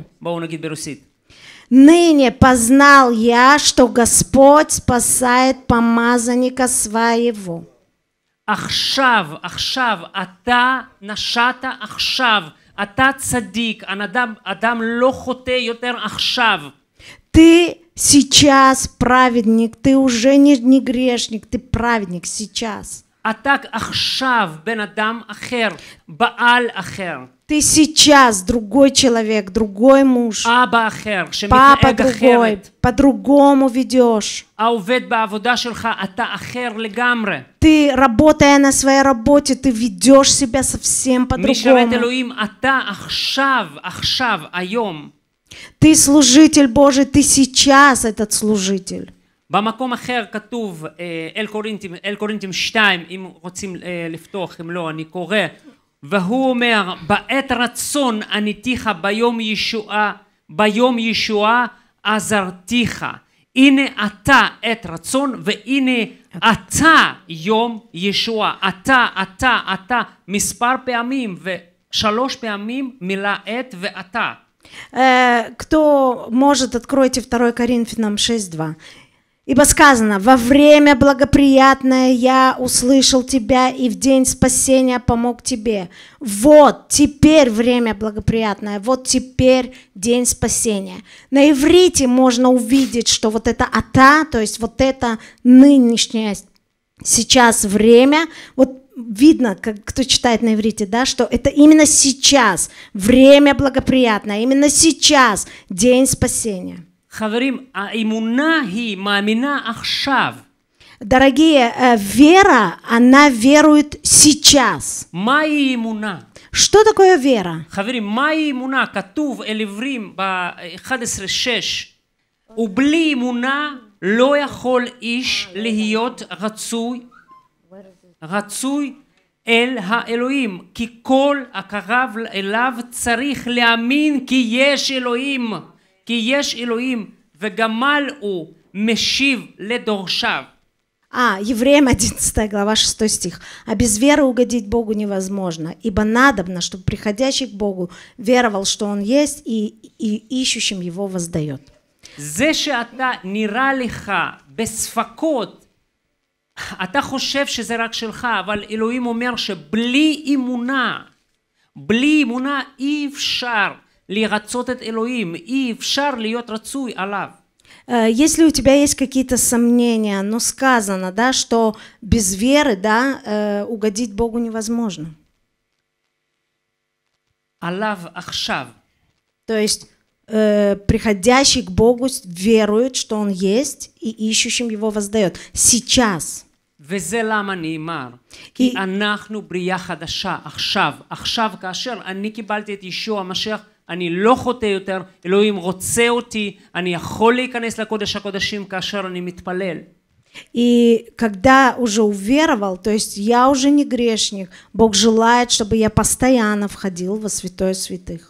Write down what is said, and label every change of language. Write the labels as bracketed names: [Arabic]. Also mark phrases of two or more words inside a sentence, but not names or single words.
[Hebrew] בואו נגיד ברוסית. [Russian] Ныне познал я, что Господь спасает помазанника своего. [Hebrew] עכשיו, אתה נשאת עכשיו. אתה צדיק, אדם לא חוטא יותר עכשיו. [Russian] Ты сейчас праведник, ты уже не грешник, ты праведник сейчас. [Hebrew] אתה עכשיו בן אדם אחר, בעל אחר. [Russian] Ты сейчас другой человек, другой муж. [Hebrew] אבא אחר, [Russian] Папа [Hebrew] שמתנהג [Russian] другой, [Hebrew] אחרת. [Russian] по-другому ведешь. [Hebrew] העובד בעבודה שלך, אתה אחר לגמרי. [Russian] Ты, работая на своей работе, ты ведешь себя совсем по-другому. [Hebrew] משרת אלוהים, אתה עכשיו, היום. [Russian] Ты служитель Божий, ты сейчас этот служитель. [Hebrew] במקום אחר כתוב, אל קורינתים 2, אם רוצים לפתוח, אם לא, אני קורא. והוא אומר, בעת רצון עניתיך ביום ישועה עזרתיך. הנה אתה עת רצון, והנה אתה יום ישועה. אתה, מספר פעמים, ו3 פעמים מילה עת ואתה. [Russian] Кто может, откройте 2 Коринфянам 6:2. Ибо сказано, во время благоприятное я услышал тебя и в день спасения помог тебе. Вот теперь время благоприятное, вот теперь день спасения. На иврите можно увидеть, что вот это ата, то есть вот это нынешнее сейчас время, вот видно, кто читает на иврите, да, что это именно сейчас время благоприятное, именно сейчас день спасения. [Hebrew] חברים, האמונה היא מאמינה עכשיו. [Russian] Дорогие, вера, она верует сейчас. [Hebrew] מהי אמונה? [Russian] Что такое вера? [Hebrew] חברים, מהי אמונה? כתוב אל עברים ב-11:6, ובלי אמונה לא יכול איש להיות רצוי אל האלוהים, כי כל הקרב אליו צריך להאמין כי יש אלוהים. כי יש אלוהים וגמל הוא משיב לדורשיו. [Russian] Евреям 11 глава 6 стих. А без веры угодить Богу невозможно, ибо надобно, чтобы приходящий к Богу веровал, что Он есть, и ищущим Его воздает. [Hebrew] זה שאתה נראה לך בספקות, אתה חושב שזה רק שלך, אבל אלוהים אומר שבלי אמונה אי אפשר לרצות את אלוהים, אי אפשר להיות רצוי עליו. [Russian] Если у тебя есть какие-то сомнения, но сказано, да, что без веры, да, угодить Богу невозможно. [Hebrew] עליו עכשיו. [Russian] То есть приходящий к Богу верует, что Он есть, и ищущим Его воздает. Сейчас. [Hebrew] וזה למה נאמר, כי אנחנו בריאה חדשה, עכשיו כאשר אני קיבלתי את ישוע המשיח, אני לא חוטא יותר, אלוהים רוצה אותי, אני יכול להיכנס לקודש הקודשים כאשר אני מתפלל. [Russian] И когда уже уверовал, то есть я уже не грешник, Бог желает, чтобы я постоянно входил во святое святых.